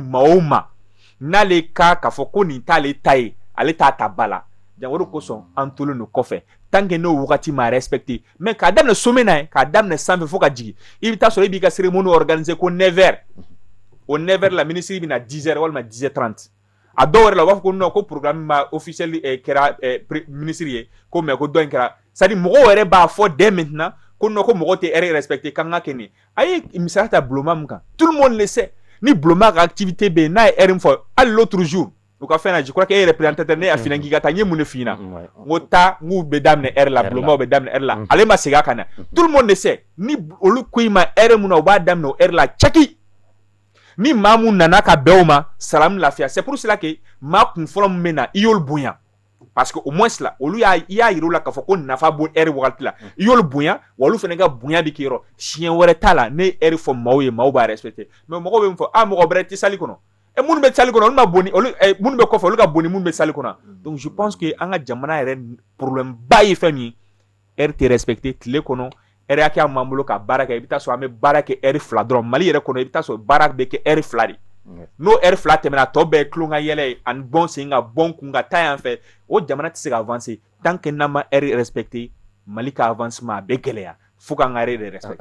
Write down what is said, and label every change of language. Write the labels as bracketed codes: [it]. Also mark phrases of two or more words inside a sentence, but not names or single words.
[bm] maa o maa n'ale k'a fɔ ko nin t'ale ta ye ale t'a ta ba la o de kosɔn an tolen don kɔfɛ [fr] tant que [bm] n'o wagati ma respecté mais k'a daminɛ sommet na ye k'a daminɛ sanfɛ fo ka jigin i bɛ taa sɔrɔ i b'i ka [fr] cérémonie organiser [bm] ko 9h o 9h la ministre bɛ na 10h walima 10h30 a dɔw yɛrɛ la u b'a fɔ ko non ko programme ma officiel kɛra ministre ye ko mais ko dɔ in kɛra [fr] c'est à dire [bm] mɔgɔw yɛrɛ b'a fɔ [fr] dès maintenant [bm] ko non ko mɔgɔ tɛ [fr] heure respecté [bm] kan ka kɛ nin a ye misaliya ta Bloma min kan [fr] tout le monde le sait [bm] ni Bloma ka activité bɛ yen n'a ye heure min fɔ hali [fr] l'autre jour [bm] u ka fɛn na [fr] je crois que [bm] e représentateur ne y'a f'i ɲɛna k'i ka taa n ye mun de f'i ɲɛna n ko taa n k'u bɛ daminɛ heure la Bloma bɛ daminɛ heure la ale ma segin a kan na [fr] tout le monde le sait [bm] ni olu ko i ma heure mun na u b'a daminɛ o heure la caki ni maa mun nana ka bɛn o ma salamu lafiya [fr] c'est pour cela que [bm] maa kun fɔlɔ min bɛ na i y'olu bonya [fr] parce que au moins [bm] là olu i y'a yir'u la k'a fɔ ko nafa b'o heure wagati la i y'olu bonya wa olu fana ka bonya bɛ k'i yɔrɔ siɲɛ wɛrɛ t'a la ne ye heure fɔ maaw ye maaw b'a [fr] respecté mais [bm] mɔgɔw bɛ min fɔ mɔgɔ bɛrɛ tɛ salle kɔnɔ minnu bɛ salle kɔnɔ olu ma boni olu minnu bɛ kɔfɛ olu ka boni minnu bɛ salle kɔnɔ [fr] donc je pense que [bm] an ka jamana yɛrɛ problème ba ye fɛn min ye heure tɛ respecté tile kɔnɔ heure hakɛya min b'an bolo ka baara kɛ i bɛ taa sɔrɔ an bɛ baara kɛ heure 2 dɔrɔn Mali yɛrɛ kɔnɔ i bɛ taa sɔrɔ baara bɛ kɛ heure 2 de n'o heure 2 tɛmɛna tɔ bɛɛ ye tulon ka yɛlɛ ye ani bɔn sen ka bɔn kun ka taa yan fɛ o jamana tɛ se ka [fr] avancer tant que [bm] n'an ma [fr] heure respecté [bm] Mali ka avancement a bɛ gɛlɛya fo k'an ka heure de respecté